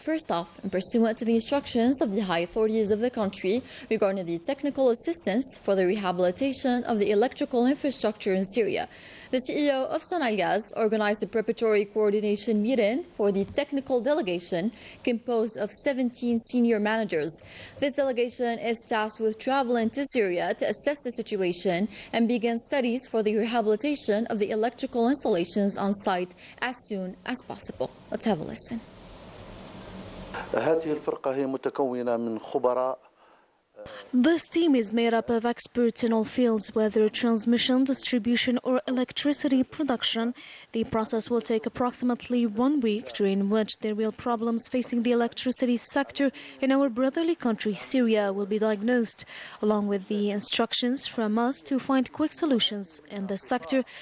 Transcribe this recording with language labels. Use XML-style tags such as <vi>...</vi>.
<en>First off, and pursuant to the instructions of the high authorities of the country regarding the technical assistance for the rehabilitation of the electrical infrastructure in Syria, the CEO of Sonalgaz organized a preparatory coordination meeting for the technical delegation composed of 17 senior managers. This delegation is tasked with traveling to Syria to assess the situation and begin studies for the rehabilitation of the electrical installations on site as soon as possible. Let's have a listen.</en> <ar>هذه الفرقة هي متكونة من خبراء.</ar> <en>This team is made up of experts in all fields, whether transmission, distribution or electricity production. The process will take approximately 1 week, during which the real problems facing the electricity sector in our brotherly country, Syria, will be diagnosed, along with the instructions from us to find quick solutions in this sector.</en>